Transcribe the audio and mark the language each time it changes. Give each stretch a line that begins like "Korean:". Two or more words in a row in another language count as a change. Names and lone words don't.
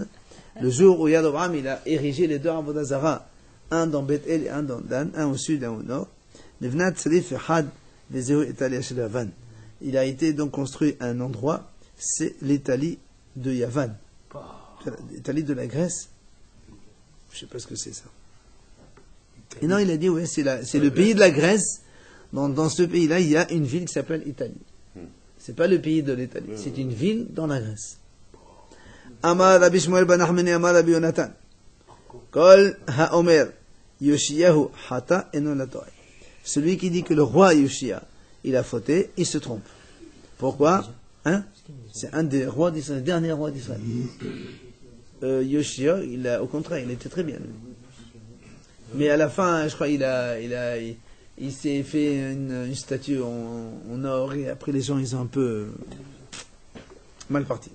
French: Le jour où Yad Abraham il a érigé les deux
Hebrew: עבודה זרה,
French: un dans Beth-El et un dans Dan, un au sud et un au nord, il a été donc construit un endroit, c'est l'Italie de Yavan. L'Italie de la Grèce. Je ne sais pas ce que c'est ça. Et non, il a dit, ouais, c'est le pays de la Grèce. Dans ce pays-là, il y a une ville qui s'appelle Italie. C'est pas le pays de l'Italie, c'est une ville dans la Grèce.
Hebrew: אמר רבי שמואל בן נחמני אמר רבי יונתן. כל האומר יאשיהו חטא אינו לטועה.
French: Celui qui dit que le roi Yoshia, il a fauté, il se trompe. Pourquoi? C'est un des rois d'Israël, dernier roi d'Israël. Yoshia, au contraire, il était très bien. Lui. Mais à la fin, je crois, il s'est fait une statue en or et après les gens, ils ont un peu mal parti.